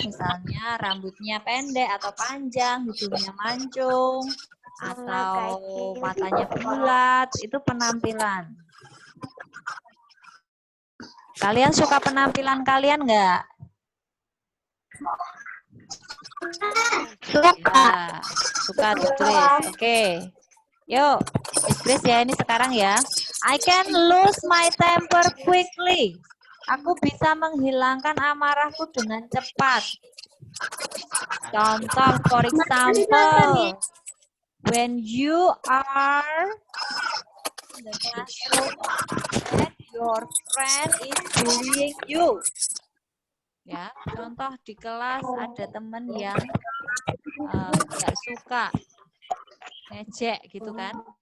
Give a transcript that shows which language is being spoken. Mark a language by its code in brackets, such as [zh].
[id] Misalnya rambutnya pendek atau panjang, hidungnya mancung, atau matanya bulat, itu penampilan. Kalian suka penampilan kalian nggak? Ya, suka tulis. Oke. Yuk, Grace ya, ini sekarang ya. [en] I can lose my temper quickly. [id] Aku bisa menghilangkan amarahku dengan cepat. [en] Contoh, for example, when you are in the classroom and your friend is bullying you. [id] Ya, contoh di kelas ada teman yang nggak suka ngejek gitu kan.